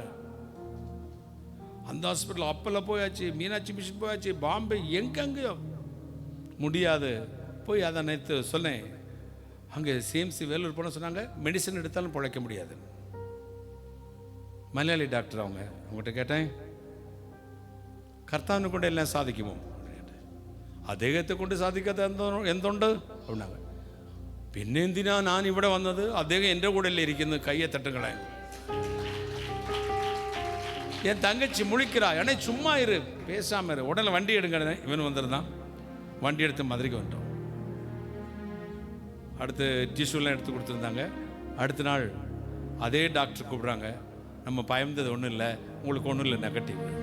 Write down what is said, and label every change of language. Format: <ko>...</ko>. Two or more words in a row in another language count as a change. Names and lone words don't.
<ta>அந்த ஹாஸ்பிட்டல் அப்பல்ல போயாச்சு, மீனாட்சி மிஷன் போயாச்சு, பாம்பே, எங்கெங்கயோ முடியாது. போய் அதை நேற்று சொன்னேன். அங்கே சிஎம்சி வேலூர் போன சொன்னாங்க, மெடிசன் எடுத்தாலும் பிழைக்க முடியாது. மலையாளி டாக்டர் அவங்க. அவங்ககிட்ட கேட்டேன்,</ta> <ml>കർത്താവിനെ കൊണ്ട് എല്ലാം സാധിക്കുമോ? അദ്ദേഹത്തെ കൊണ്ട് സാധിക്കാത്ത എന്തുണ്ട് அப்படின்னாங்க. പിന്നെ എന്തിനാ ഞാൻ ഇവിടെ വന്നത്? അദ്ദേഹം എൻ്റെ കൂടെ അല്ലേ ഇരിക്കുന്നത്, കയ്യെ തട്ടുകളെ.</ml> <ta>என் தங்கச்சி முழிக்கிறா, ஏன்னா சும்மா இரு, பேசாம இரு, உடனே வண்டி எடுங்க. இவன் வந்துருந்தான், வண்டி எடுத்து மதுரைக்கு வந்துட்டோம். அடுத்து டிஷ்யூலாம் எடுத்து கொடுத்துருந்தாங்க. அடுத்த நாள் அதே டாக்டர் கூப்பிட்றாங்க, நம்ம பயந்தது ஒன்றும் இல்லை, உங்களுக்கு ஒன்றும் இல்லை, நெகட்டிவ்.</ta>